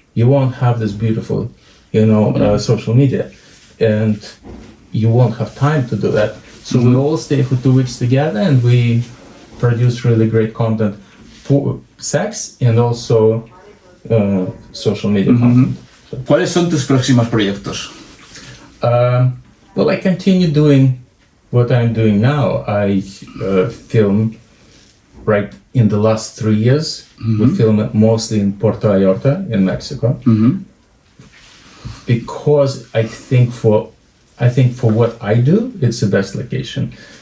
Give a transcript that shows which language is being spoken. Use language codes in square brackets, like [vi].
[en] You won't have this beautiful, social media, and you won't have time to do that. So we all stay for 2 weeks together, and we produce really great content for sex and also social media content. So, [es] ¿Cuáles son tus próximos proyectos? [en] well, I continue doing what I'm doing now. I film right in the last 3 years. We film mostly in Puerto Vallarta in Mexico, because I think for what I do, it's the best location.